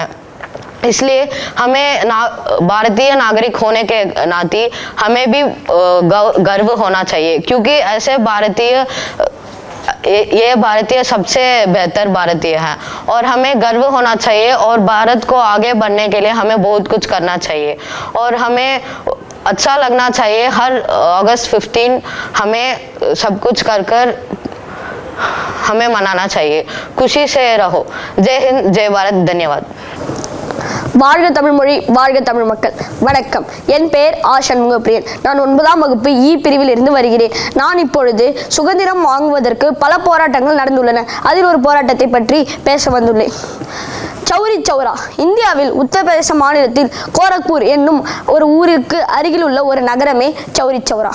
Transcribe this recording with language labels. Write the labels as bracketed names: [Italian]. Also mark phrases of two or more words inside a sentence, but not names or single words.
[Hindi] इसलिए हमें भारतीय नागरिक होने के नाते हमें भी गर्व होना चाहिए क्योंकि ऐसे ये भारतीय सबसे बेहतर भारतीय है और हमें गर्व होना चाहिए और भारत को आगे बढ़ने के लिए हमें बहुत कुछ करना चाहिए और हमें अच्छा लगना चाहिए। हर अगस्त 15 हमें सब कुछ कर हमें मनाना चाहिए। खुशी से रहो। जय हिंद, जय भारत, धन्यवाद। [Tamil] வாழ்க தமிழ் மொழி, வாழ்க தமிழ் மக்கள். வணக்கம், என் பெயர் ஆ சண்முகப்பிரியன். நான் 9ஆம் வகுப்பு இ பிரிவில் இருந்து வருகிறேன். நான் இப்பொழுது சுதந்திரம் வாங்குவதற்கு பல போராட்டங்கள் நடந்துள்ளன. அதில் ஒரு போராட்டத்தை பற்றி பேச வந்துள்ளேன். சௌரி சௌரா இந்தியாவில் உத்தரப்பிரதேச மாநிலத்தில் கோரக்பூர் என்னும் ஒரு ஊருக்கு அருகில் உள்ள ஒரு நகரமே சௌரி சௌரா.